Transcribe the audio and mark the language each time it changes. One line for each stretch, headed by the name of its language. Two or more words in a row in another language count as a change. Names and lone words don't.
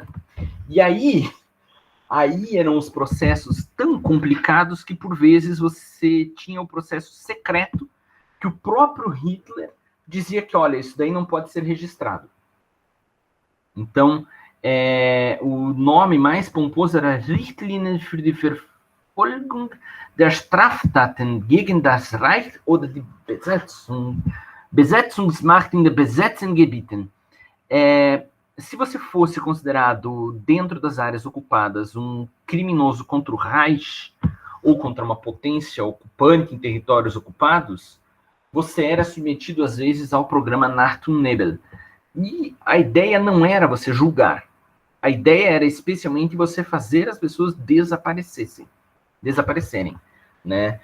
Portuguese: E aí eram os processos tão complicados que, por vezes, você tinha o processo secreto que o próprio Hitler dizia que, olha, isso daí não pode ser registrado.
German: Então, o nome mais pomposo era Richtlinien für die Verfolgung der Straftaten gegen das Reich oder die Besetzungsmacht in den besetzten Gebieten.
Portuguese: Se você fosse considerado, dentro das áreas ocupadas, um criminoso contra o Reich ou contra uma potência ocupante em territórios ocupados, você era submetido, às vezes, ao programa Nacht-und-Nebel. E a ideia não era você julgar. A ideia era, especialmente, você fazer as pessoas desaparecerem, né?